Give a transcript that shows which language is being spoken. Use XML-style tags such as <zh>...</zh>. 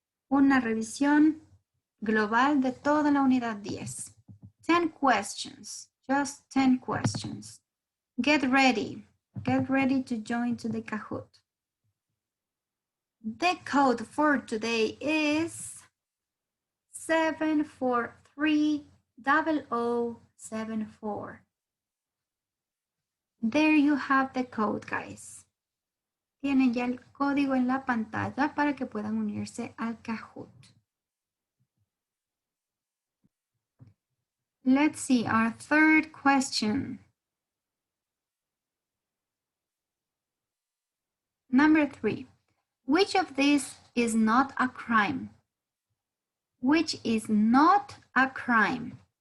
<es>Una revisión global de toda la unidad 10.</es> <en>10 questions, just 10 questions. Get ready to join to the Kahoot. The code for today is 7430074. There you have the code, guys.</en> <es>Tienen ya el código en la pantalla para que puedan unirse al Kahoot.</es> <en>Let's see our third question. Number 3. Which of these is not a crime? Which is not a crime?</en>